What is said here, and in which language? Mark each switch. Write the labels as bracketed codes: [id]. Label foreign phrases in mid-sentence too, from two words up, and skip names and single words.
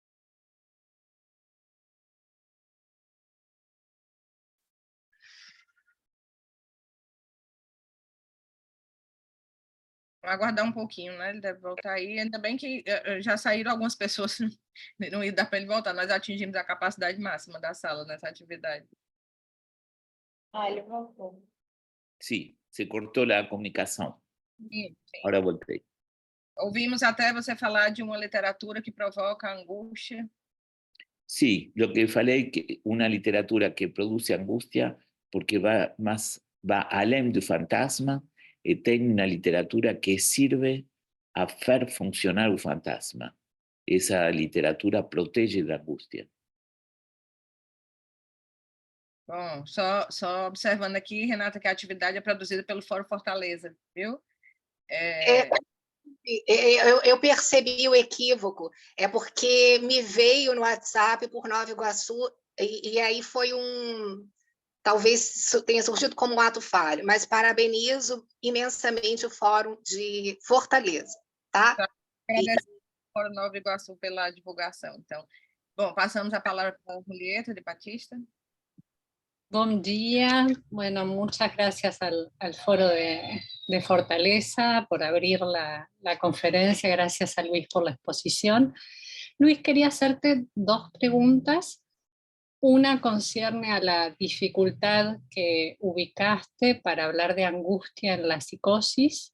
[pt] Vamos aguardar um pouquinho, né? Ele deve voltar aí. Ainda bem que já saíram algumas pessoas, não ia dar para ele voltar. Nós atingimos a capacidade máxima da sala nessa atividade. Ele voltou. [es] Sí, se cortó la comunicación. [pt] Sim. Ahora voltei. Ouvimos até você falar de uma literatura que provoca angústia. [es] Sí, lo que falei que una literatura que produce angustia porque va [pt] além do fantasma [es] y tiene una literatura que sirve a hacer funcionar el fantasma. Esa literatura protege [pt] da angústia. Bom, só observando aqui, Renata, que a atividade é produzida pelo Fórum Fortaleza, viu? Eu percebi o equívoco, é porque me veio no WhatsApp por Nova Iguaçu, e aí foi talvez tenha surgido como um ato falho, mas parabenizo imensamente o Fórum de Fortaleza, tá? Agradeço ao Fórum Nova Iguaçu pela divulgação. Então, bom, passamos a palavra para a Julieta de Batista. [es] Buen día. Bueno, muchas gracias al Foro de Fortaleza por abrir la conferencia. Gracias a Luis por la exposición. Luis, quería hacerte dos preguntas. Una concierne a la dificultad que ubicaste para hablar de angustia en la psicosis.